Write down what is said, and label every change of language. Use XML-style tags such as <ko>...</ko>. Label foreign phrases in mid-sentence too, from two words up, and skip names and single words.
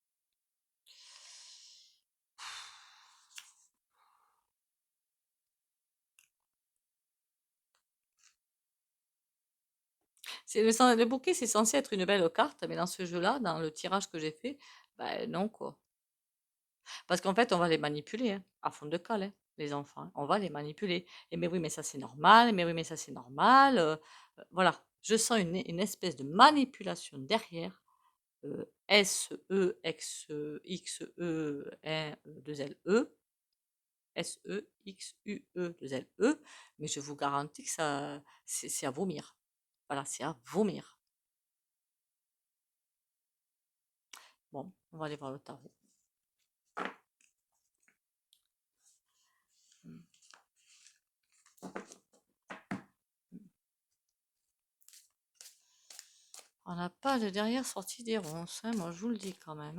<fr>Le bouquet, c'est censé être une belle carte, mais dans ce jeu-là, dans le tirage que j'ai fait, ben non quoi. Parce qu'en fait, on va les manipuler, hein, à fond de cale, hein, les enfants, hein. On va les manipuler. Et mais oui, mais ça c'est normal, mais oui, mais ça c'est normal. Voilà, je sens une espèce de manipulation derrière. S-E, X, X-E, 2-L-E, S-E-X-U-E, 2-L-E, mais je vous garantis que ça, c'est à vomir. Voilà, c'est à vomir. Bon, on va aller voir le tarot. Hmm. On n'a pas de derrière sortie des ronces, hein, moi je vous le dis quand même.</fr>